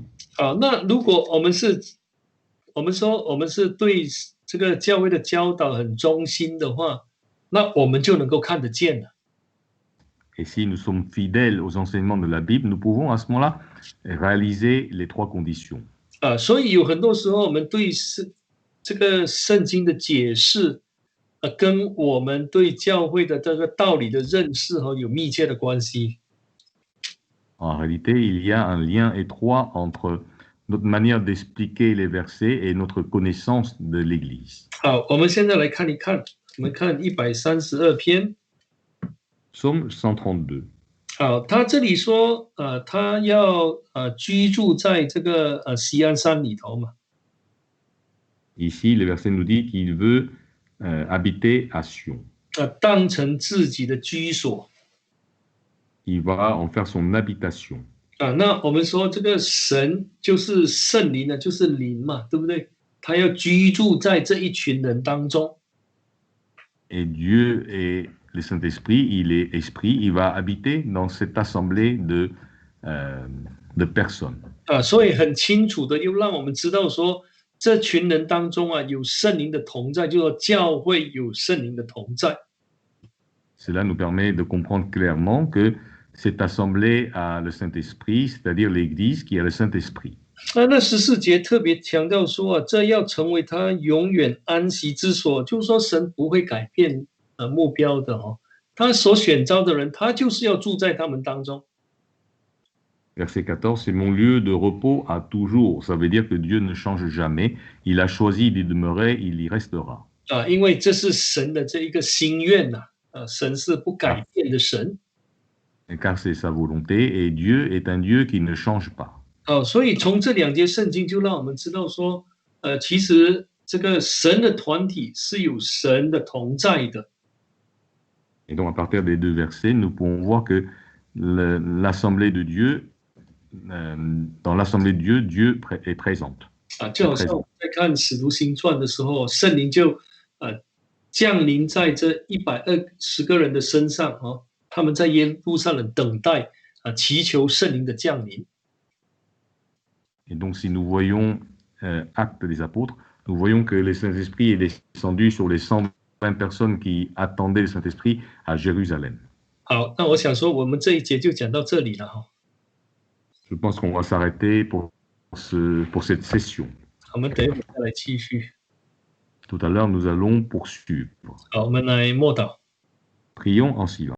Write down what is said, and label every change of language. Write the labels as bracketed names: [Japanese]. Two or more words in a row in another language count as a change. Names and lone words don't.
[Chinese] 好，那如果我们说我们是对这个教会的教导很忠心的话，那我们就能够看得见了。 [French] Et si nous sommes fidèles aux enseignements de la Bible, nous pouvons à ce moment-là réaliser les trois conditions. [Chinese] 所以有很多时候我们对这个圣经的解释，跟我们对教会的这个道理的认识有密切的关系。 [French] En réalité, il y a un lien étroit entre notre manière d'expliquer les versets et notre connaissance de l'Église. [Chinese] 好，我们现在来看一看，我们看132篇。 [French] Psaume 132. [Chinese] 好，他这里说，他要居住在这个锡安山里头嘛。 [French] Ici, le verset nous dit qu'il veut habiter à Sion. [Chinese] 当成自己的居所。 [French] Il va en faire son habitation. [Chinese] 那我们说这个神就是圣灵呢，就是灵嘛，对不对？他要居住在这一群人当中。 [French] Et Dieu est le Saint-Esprit, il est esprit, il va habiter dans cette assemblée de personnes. [Chinese] 所以很清楚的又让我们知道说，这群人当中有圣灵的同在，就说教会有圣灵的同在。 [French] Cela nous permet de comprendre clairement que cette assemblée a le Saint-Esprit, c'est-à-dire l'Église qui a le Saint-Esprit. [Chinese] 那14节特别强调说这要成为他永远安息之所，就是说神不会改变目标的他所选召的人，他就是要住在他们当中。 [French] Verset 14, c'est mon lieu de repos à toujours. Ça veut dire que Dieu ne change jamais. Il a choisi d'y demeurer, il y restera. [Chinese] 因为这是神的这一个心愿神是不改变的神。 [French] Car c'est sa volonté et Dieu est un Dieu qui ne change pas. [Chinese] 所以从这2节圣经就让我们知道说，其实这个神的团体是有神的同在的。 [French] Et donc à partir des 2 versets, nous pouvons voir que l'assemblée de Dieu, dans l'assemblée de Dieu, Dieu est présente. [Chinese] 就好像我们在看《使徒行传》的时候，圣灵就降临在这120个人的身上他们在耶路撒冷等待祈求圣灵的降临。 [French] Et donc, si nous voyons Actes des Apôtres, nous voyons que le Saint-Esprit est descendu sur les 120 personnes qui attendaient le Saint-Esprit à Jérusalem. [Chinese] 好，那我想说，我们这一节就讲到这里了 [French] Je pense qu'on va s'arrêter pour cette session. [Chinese] 我们等一会再来继续。 [French] Tout à l'heure, nous allons poursuivre. [Chinese] 好，我们来默祷。 [French] Prions en silence.